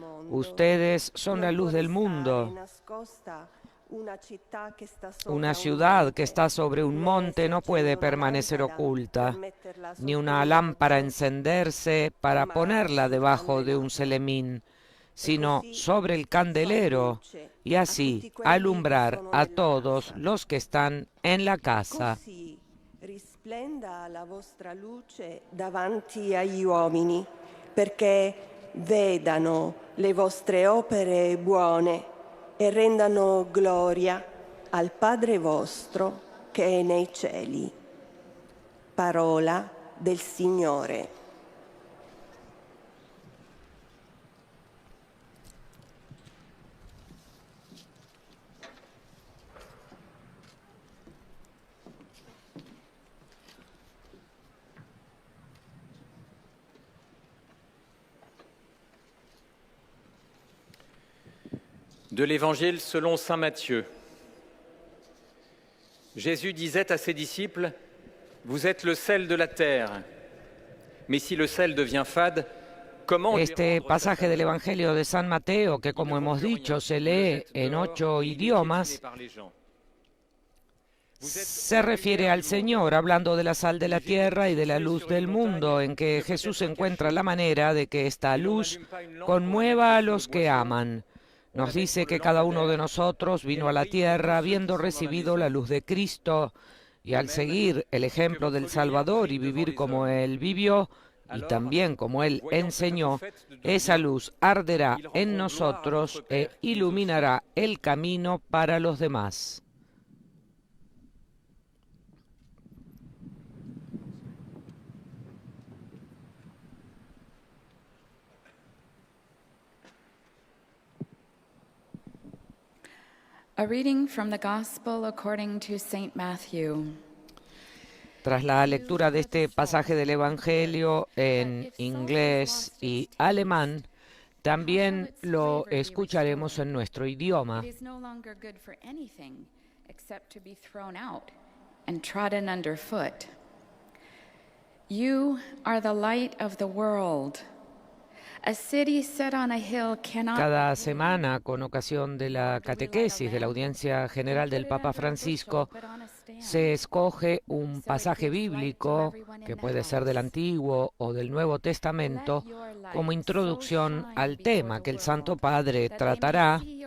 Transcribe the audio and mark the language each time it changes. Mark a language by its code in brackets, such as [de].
[es] Ustedes son la luz del mundo. Una ciudad que está sobre un monte no puede permanecer oculta, ni una lámpara encenderse para ponerla debajo de un celemín, sino sobre el candelero, y así alumbrar a todos los que están en la casa. [it] Risplenda la vostra luce davanti agli uomini, perché vedano le vostre opere buone e rendano gloria al Padre vostro che è nei cieli. Parola del Signore. [fr] De l'Évangile selon saint Matthieu. Jésus disait à ses disciples: vous êtes le sel de la terre. Mais si le sel devient fade, comment [es] Este pasaje del Evangelio de San Mateo, que como hemos dicho se lee en 8 idiomas, se refiere al Señor, hablando de la sal de la tierra y de la luz del mundo, en que Jesús encuentra la manera de que esta luz conmueva a los que aman. Nos dice que cada uno de nosotros vino a la tierra habiendo recibido la luz de Cristo, y al seguir el ejemplo del Salvador y vivir como Él vivió, y también como Él enseñó, esa luz arderá en nosotros e iluminará el camino para los demás. [en] A reading from the Gospel according to St. Matthew. [es] Tras la lectura de este pasaje del Evangelio en inglés y alemán, también lo escucharemos en nuestro idioma. [en] It is no longer good for anything except to be thrown out and trodden underfoot. You are the light of the world. A city set on a hill cannot. [es] Cada semana, con ocasión de la catequesis de la audiencia general del Papa Francisco, se escoge un pasaje bíblico, que puede ser del Antiguo o del Nuevo Testamento, como introducción al tema que el Santo Padre tratará,